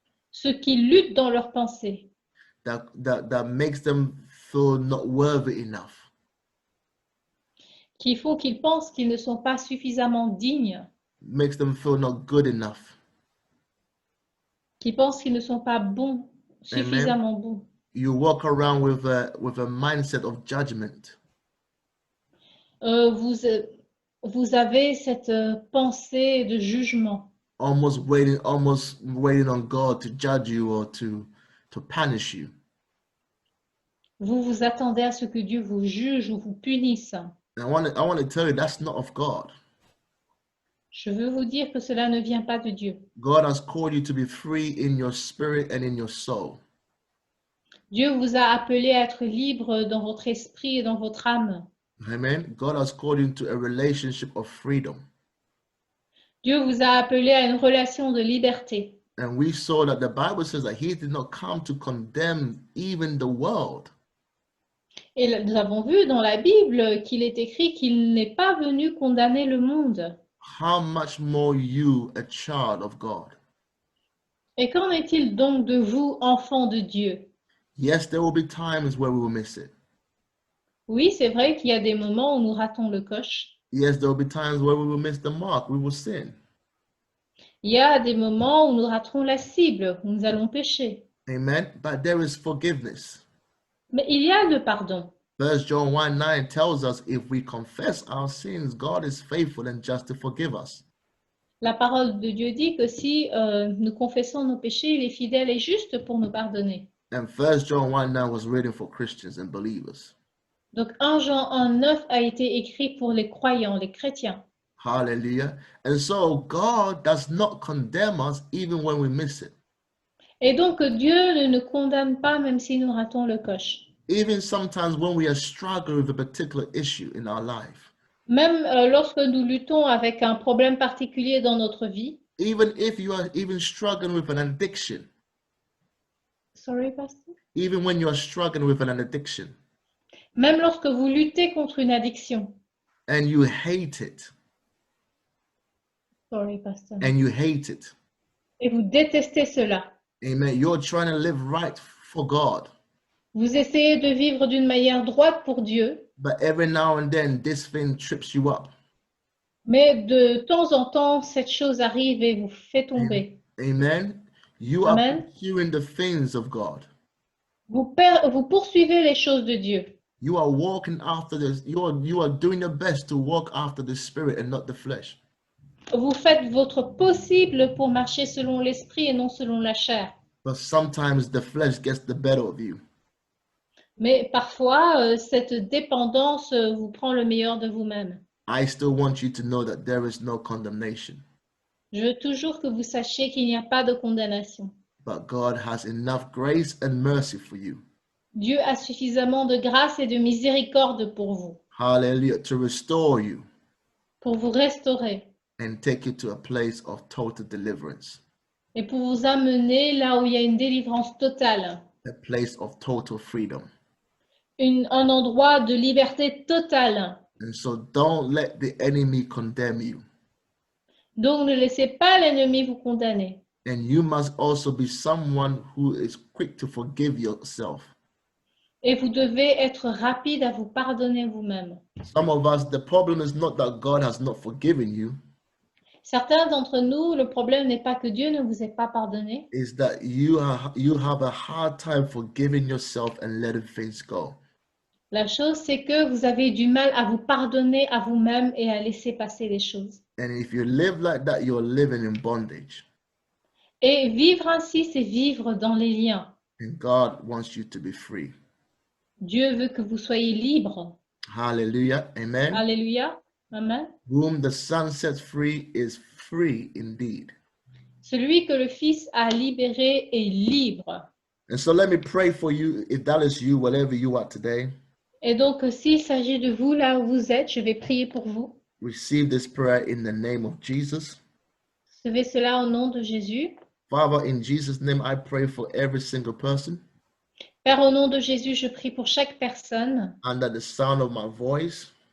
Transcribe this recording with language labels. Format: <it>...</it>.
<fr>Ceux qui luttent dans leurs pensées.</fr> <en>That makes them feel not worthy enough.</en> <fr>Qui font qu'ils pensent qu'ils ne sont pas suffisamment dignes.</fr> <en>Makes them feel not good enough.</en> <fr>Qui pensent qu'ils ne sont pas bons, suffisamment bons.</fr> <en>You walk around with a mindset of judgment.</en> <fr>Vous avez cette pensée de jugement.</fr> <en>Almost waiting on God to judge you or to punish you.</en> <fr>Vous vous attendez à ce que Dieu vous juge ou vous punisse.</fr> <en>I want to tell you that's not of God.</en> <fr>Je veux vous dire que cela ne vient pas de Dieu.</fr> <en>God has called you to be free in your spirit and in your soul.</en> <fr>Dieu vous a appelé à être libre dans votre esprit et dans votre âme.</fr> <en>Amen. God has called you to a relationship of freedom.</en> <fr>Dieu vous a appelé à une relation de liberté.</fr> <en>And we saw that the Bible says that he did not come to condemn even the world.</en> <fr>Et nous avons vu dans la Bible qu'il est écrit qu'il n'est pas venu condamner le monde.</fr> <en>How much more you, a child of God?</en> <fr>Et qu'en est-il donc de vous, enfants de Dieu?</fr> <en>Yes, there will be times where we will miss it.</en> <fr>Oui, c'est vrai qu'il y a des moments où nous ratons le coche.</fr> <en>Yes, there will be times where we will miss the mark, we will sin.</en> <fr>Il y a des moments où nous raterons la cible, où nous allons pécher.</fr> <en>Amen. But there is forgiveness.</en> <fr>Mais il y a le pardon.</fr> <en>1 John 1:9 tells us if we confess our sins, God is faithful and just to forgive us.</en> <fr>La parole de Dieu dit que si nous confessons nos péchés, il est fidèle et juste pour nous pardonner.</fr> <en>And 1 John 1:9 was written for Christians and believers.</en> <fr>Donc 1 Jean 1,9 a été écrit pour les croyants, les chrétiens.</fr> <en>Hallelujah. And so God does not condemn us even when we miss it.</en> <fr>Et donc Dieu ne nous condamne pas même si nous ratons le coche.</fr> <en>Even sometimes when we are struggling with a particular issue in our life.</en> <fr>Même lorsque nous luttons avec un problème particulier dans notre vie.</fr> <en>Even if you are even struggling with an addiction. Sorry, Pastor? Even when you are struggling with an addiction.</en> <fr>Même lorsque vous luttez contre une addiction.</fr> <en>And you hate it. Sorry, Pastor. And you hate it.</en> <fr>Et vous détestez cela.</fr> <en>Amen. You're trying to live right for God. Vous essayez de vivre d'une manière droite pour Dieu. But every now and then, this thing trips you up.</en> <fr>Mais de temps en temps, cette chose arrive et vous fait tomber.</fr> <en>Amen. You Amen. are pursuing the things of God.</en> <fr>Vous poursuivez les choses de Dieu.</fr> <en>You are walking after this. You are doing your best to walk after the Spirit and not the flesh.</en> <fr>Vous faites votre possible pour marcher selon l'esprit et non selon la chair.</fr> <en>But sometimes the flesh gets the better of you.</en> <fr>Mais parfois, cette dépendance vous prend le meilleur de vous-même.</fr> <en>I still want you to know that there is no condemnation.</en> <fr>Je veux toujours que vous sachiez qu'il n'y a pas de condamnation.</fr> <en>But God has enough grace and mercy for you.</en> <fr>Dieu a suffisamment de grâce et de miséricorde pour vous.</fr> <en>Hallelujah. To restore you.</en> <fr>Pour vous restaurer.</fr> <en>And take you to a place of total deliverance.</en> <fr>Et pour vous amener là où il y a une délivrance totale.</fr> <en>A place of total freedom.</en> <fr>Un endroit de liberté totale.</fr> <en>And so don't let the enemy condemn you.</en> <fr>Donc ne laissez pas l'ennemi vous condamner.</fr> <en>And you must also be someone who is quick to forgive yourself.</en> <fr>Et vous devez être rapide à vous pardonner vous-même.</fr> <en>Some of us, the problem is not that God has not forgiven you.</en> <fr>Certains d'entre nous, le problème n'est pas que Dieu ne vous ait pas pardonné.</fr> <en>Is that you have a hard time forgiving yourself and letting things go.</en> <fr>La chose, c'est que vous avez du mal à vous pardonner à vous-même et à laisser passer les choses.</fr> <en>And if you live like that, you're living in bondage.</en> <fr>Et vivre ainsi, c'est vivre dans les liens.</fr> <en>And God wants you to be free.</en> <fr>Dieu veut que vous soyez libres.</fr> <en>Hallelujah. Amen.</en> <fr>Alléluia. Amen.</fr> <en>Whom the Son sets free is free indeed.</en> <fr>Celui que le Fils a libéré est libre.</fr> <en>And so let me pray for you, if that is you, wherever you are today.</en> <fr>Et donc, s'il s'agit de vous là où vous êtes, je vais prier pour vous.</fr> <en>Receive this prayer in the name of Jesus.</en> <fr>Recevez cela au nom de Jésus.</fr> <en>Father, in Jesus' name, I pray for every single person</en> <fr>Père, au nom de Jésus, je prie pour chaque personne</fr> <en>under the sound of my voice</en>